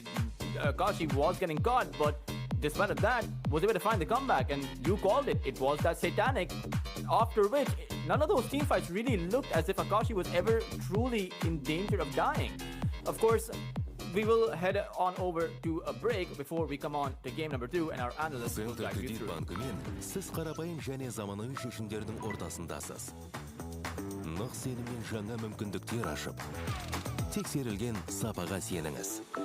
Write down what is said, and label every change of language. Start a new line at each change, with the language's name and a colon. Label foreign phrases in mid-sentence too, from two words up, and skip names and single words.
English: Akashi was getting caught, but despite of that, was able to find the comeback, and you called it. It was that satanic, after which none of those teamfights really looked as if Akashi was ever truly in danger of dying. Of course, we will head on over to a break before we come on to game number 2, and our analysts will
Kazakh: Центр
English: guide you
Kazakh: кредит
English: through.
Kazakh: банкімен сіз қарапайым және заманауи шешімдердің ортасындасыз. Нық сеніммен жаңа мүмкіндіктер ашып, тексерілген сапаға сеніңіз.